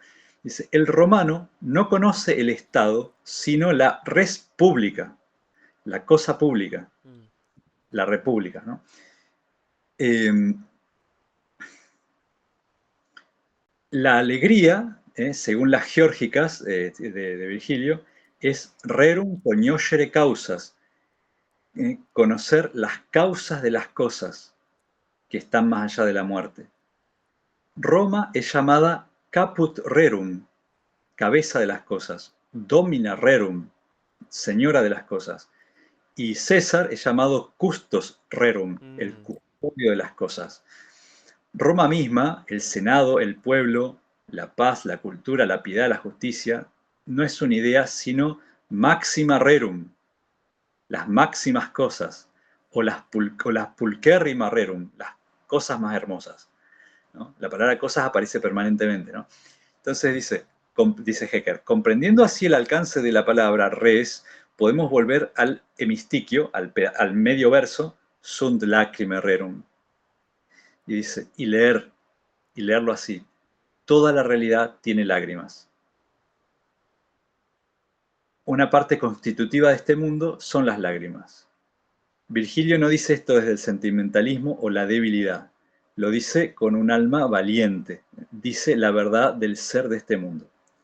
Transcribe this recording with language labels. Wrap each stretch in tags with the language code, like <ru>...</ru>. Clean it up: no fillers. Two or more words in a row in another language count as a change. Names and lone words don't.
<es>Dice, el romano no conoce el Estado, sino la res pública, la cosa pública, Mm. la república, ¿no? Eh, la alegría, según las geórgicas de Virgilio, es</es> <la>rerum cognoscere causas,</la> <es>conocer las causas de las cosas que están más allá de la muerte. Roma es llamada</es> <la>caput rerum,</la> <es>cabeza de las cosas,</es> <la>domina rerum,</la> <es>señora de las cosas, y César es llamado</es> <la>custos rerum,</la> <es>el Mm. custodio de las cosas. Roma misma, el Senado, el pueblo, la paz, la cultura, la piedad, la justicia, no es una idea, sino</es> <la>maxima rerum,</la> <es>las máximas cosas, o las</es> <la>pulcherrima rerum,</la> <es>las cosas más hermosas, ¿no? La palabra cosas aparece permanentemente, ¿no? Entonces dice Hecker, comprendiendo así el alcance de la palabra res, podemos volver al hemistiquio, al medio verso,</es> <la>sunt lacrime rerum.</la> <es>Y dice, y leerlo así, toda la realidad tiene lágrimas. Una parte constitutiva de este mundo son las lágrimas. Virgilio no dice esto desde el sentimentalismo o la debilidad, lo dice con un alma valiente, dice la verdad del ser de este mundo.</es>